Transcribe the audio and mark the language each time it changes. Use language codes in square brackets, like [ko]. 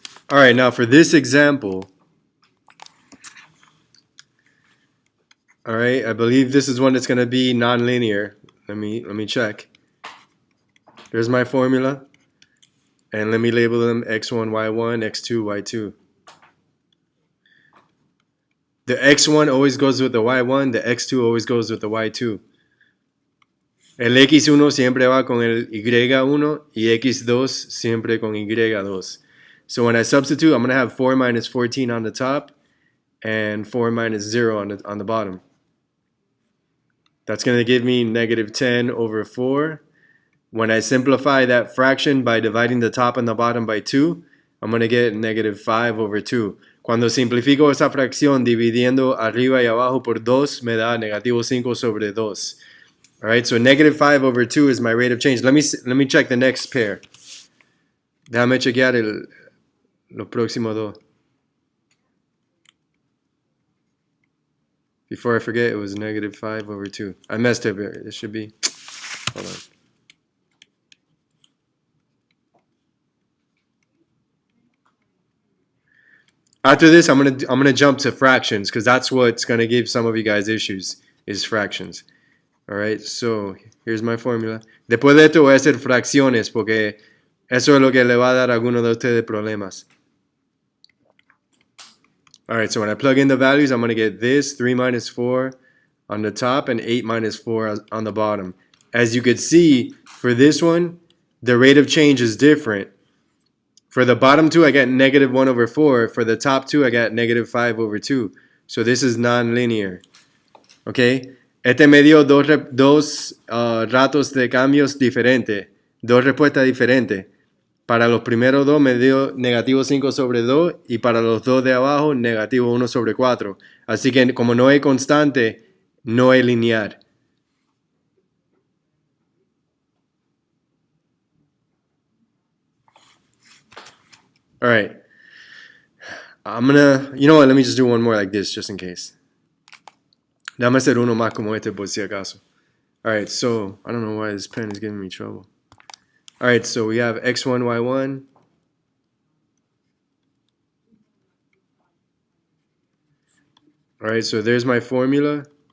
[en] All right, now for this example, all right, I believe this is one that's going to be nonlinear. Let me check. There's my formula. And let me label them x1, y1, x2, y2. The x1 always goes with the y1, the x2 always goes with the y2. [es] El x1 siempre va con el y1 y x2 siempre con y2. [en] So when I substitute, I'm going to have 4 minus 14 on the top and 4 minus 0 on the bottom. That's going to give me negative 10 over 4. When I simplify that fraction by dividing the top and the bottom by 2, I'm going to get negative 5 over 2. [es] Cuando simplifico esa fracción dividiendo arriba y abajo por 2, me da negativo 5 sobre 2. [en] All right, so negative 5 over 2 is my rate of change. Let me check the next pair. [es] Déjame chequear los próximos dos. [en] Before I forget, it was negative 5 over 2. I messed up here. It should be. Hold on. After this, I'm gonna jump to fractions because that's what's gonna give some of you guys issues is fractions. All right, so here's my formula. [es] Después de esto voy a hacer fracciones porque eso es lo que le va a dar a alguno de ustedes problemas. [en] All right, so when I plug in the values, I'm gonna get this 3 minus 4 on the top and 8 minus 4 on the bottom. As you could see, for this one, the rate of change is different. For the bottom two, I get negative 1 over 4. For the top two, I got negative 5 over 2. So this is non-linear. Okay? [es] Este me dio dos ratos de cambios diferentes. Dos respuestas diferentes. Para los primeros dos me dio negativo 5 sobre 2. Y para los dos de abajo, negativo 1 sobre 4. Así que como no es constante, no es lineal. [en] All right, you know what, let me just do one more like this just in case. [es] Déjame hacer uno más como este por si acaso. [en] All right, so I don't know why this pen is giving me trouble. All right, so we have x1, y1. All right, so there's my formula.